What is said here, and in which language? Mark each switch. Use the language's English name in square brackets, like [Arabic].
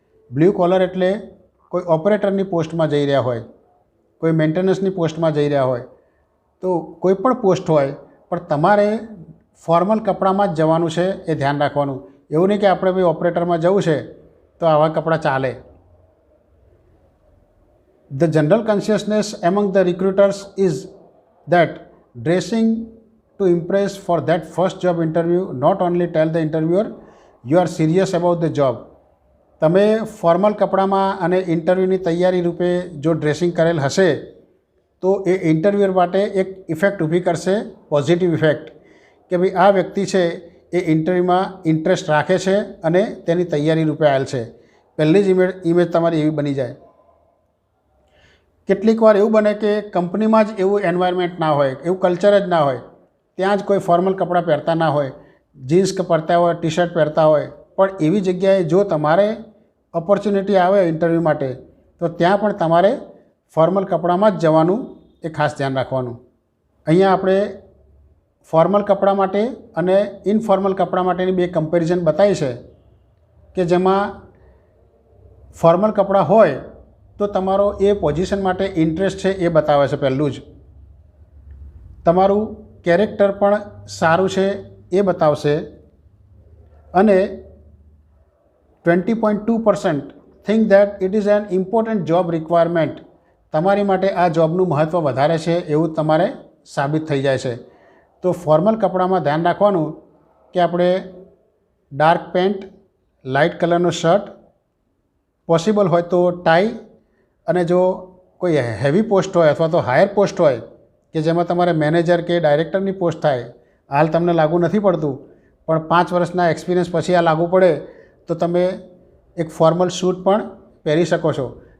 [Gujarati] Blue caller એટલે કોઈ ઓપરેટરની પોસ્ટમાં જઈ રહ્યા હોય, કોઈ મેન્ટેનન્સની પોસ્ટમાં જઈ રહ્યા હોય. તો કોઈ પણ પોસ્ટ હોય પણ તમારે ફોર્મલ કપડામાં જ જવાનું છે, એ ધ્યાન રાખવાનું. એવું નહીં કે આપણે ભાઈ ઓપરેટરમાં જવું છે તો આવા કપડાં ચાલે. [English] The general consciousness among the recruiters is that dressing to impress for that first job interview not only tell the interviewer you are serious about the job. [Gujarati] તમે ફોર્મલ કપડામાં અને ઇન્ટરવ્યૂની તૈયારી રૂપે જો ડ્રેસિંગ કરેલ હશે તો એ ઇન્ટરવ્યુઅર માટે એક ઇફેક્ટ ઊભી કરશે, પોઝિટિવ ઇફેક્ટ, કે ભાઈ આ વ્યક્તિ છે એ ઇન્ટરવ્યૂમાં ઇન્ટરેસ્ટ રાખે છે અને તેની તૈયારી રૂપે આવેલ છે. પહેલી જ ઇમેજ તમારી એવી બની જાય. કેટલીક વાર એવું બને કે કંપનીમાં જ એવું એન્વાયરમેન્ટ ના હોય, એવું કલ્ચર જ ના હોય, ત્યાં જ કોઈ ફોર્મલ કપડાં પહેરતા ના હોય, જીન્સ પહેરતા હોય, ટી શર્ટ પહેરતા હોય. પણ એવી જગ્યાએ જો તમારે ઓપોર્ચ્યુનિટી આવે ઇન્ટરવ્યૂ માટે તો ત્યાં પણ તમારે ફોર્મલ કપડામાં જ જવાનું, એ ખાસ ધ્યાન રાખવાનું. અહીંયા આપણે ફોર્મલ કપડાં માટે અને ઇનફોર્મલ કપડાં માટેની બે કમ્પેરિઝન બતાવી છે કે જેમાં ફોર્મલ કપડાં હોય તો તમારો એ પોઝિશન માટે ઇન્ટરેસ્ટ છે એ બતાવે છે. પહેલું જ તમારું કેરેક્ટર પણ સારું છે એ બતાવશે. અને [English] 20.2% think that it is an important job requirement. [Gujarati] તમારી માટે આ જોબનું મહત્ત્વ વધારે છે એવું તમારે સાબિત થઈ જાય છે. તો ફોર્મલ કપડામાં ધ્યાન રાખવાનું કે આપણે ડાર્ક પેન્ટ, લાઇટ કલરનો શર્ટ, પોસિબલ હોય તો ટાઈ, અને જો કોઈ હેવી પોસ્ટ હોય અથવા તો હાયર પોસ્ટ હોય કે જેમાં તમારે મેનેજર કે ડાયરેક્ટરની પોસ્ટ થાય, હાલ તમને લાગુ નથી પડતું પણ 5 વર્ષના એક્સપિરિયન્સ પછી આ લાગુ પડે તો તમે એક ફોર્મલ સૂટ પણ પહેરી શકો છો.